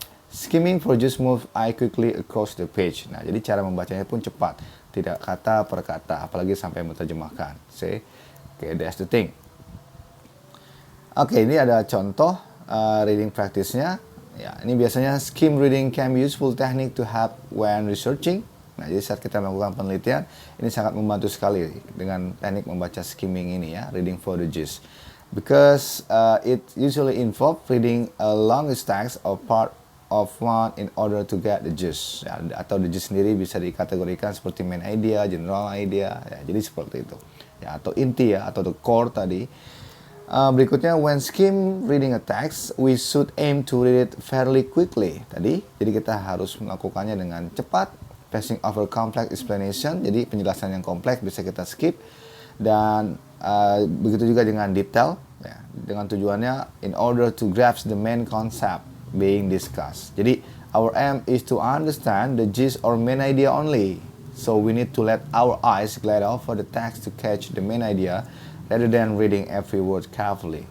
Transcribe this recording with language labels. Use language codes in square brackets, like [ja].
[en] Skimming for just move eye quickly across the page. [id] Nah, jadi cara membacanya pun cepat, tidak kata per kata, apalagi sampai menerjemahkan. [en] See, okay, that's the thing. [id] Oke, ini ada contoh reading practice-nya. Ya, ini biasanya [en] skim reading can be useful technique to help when researching. [id] Nah, jadi saat kita melakukan penelitian, ini sangat membantu sekali dengan teknik membaca skimming ini ya, [en] reading for the gist. Because it usually involve reading a long text or part of one in order to get the gist. [id] Ya, atau [en] the gist [id] sendiri bisa dikategorikan seperti [en] main idea, general idea, [id] ya, jadi seperti itu. Ya, atau inti ya, atau the core tadi. Berikutnya, [en] when skim reading a text, we should aim to read it fairly quickly. [id] Tadi, jadi kita harus melakukannya dengan cepat, [en] passing over complex explanation, [id] jadi penjelasan yang kompleks bisa kita skip, dan begitu juga dengan detail, ya, dengan tujuannya [en] in order to grasp the main concept being discussed. [id] Jadi [en] our aim is to understand the gist or main idea only, so we need to let our eyes glide over the text to catch the main idea rather than reading every word carefully.